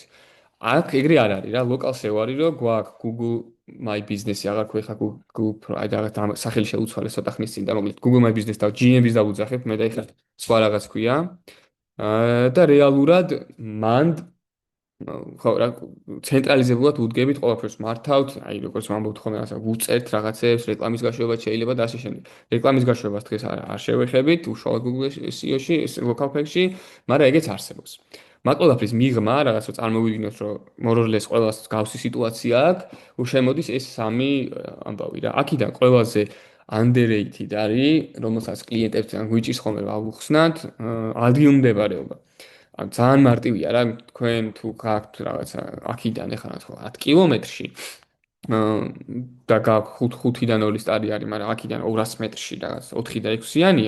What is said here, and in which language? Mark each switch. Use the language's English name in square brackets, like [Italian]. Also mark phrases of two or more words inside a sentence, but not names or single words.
[Georgian] აქ ეგრე არ არის რა, [English] local SEO [Georgian] არის, რომ გვაქვს Google My Business-ი აღარ ქვეხა Google აი და სახელი შეუცვალეს ცოტა ხნის წინ და მოკლედ Google My Business და GMB-ს დავუძახებ, მე და ეხლა სხვა რაღაც ქვია. და რეალურად მანდ ხო რა ცენტრალიზებულად უდგებით ყველაფერს მართავთ, აი როგორც ვამბობთ ხოლმე რაღაცა ვუწერთ რაღაცებს, რეკლამის გაშვება შეიძლება და ასე შემდეგ. რეკლამის გაშვებას დღეს არ შევეხებით, უშუალოდ Google SEO-ში, [English] local pack- [Georgian] ში, მაგრამ ეგეც არსებობს. მაგ ყველაფრის მიღმა რაღაცა წარმოვიდგინოთ, რომ [English] more-or-less [Georgian] ყველას გავსი სიტუაცია აქვს, უშემოდის ეს სამი ამბავი რა. აქედან ყველაზე underrated არის, რომელსაც კლიენტებთან გვიჭირს ხოლმე ავუხსნათ, ადგილმდებარეობა. ან ძალიან მარტივია რა, თქვენ თუ გაქვთ რაღაცა აქიდან ეხლა რა თქმა 10 კილომეტრში და გაქვთ 5-დან 2 სტარი არის, მაგრამ აქიდან 200 მეტრში რაღაც 4 და 6-იანია.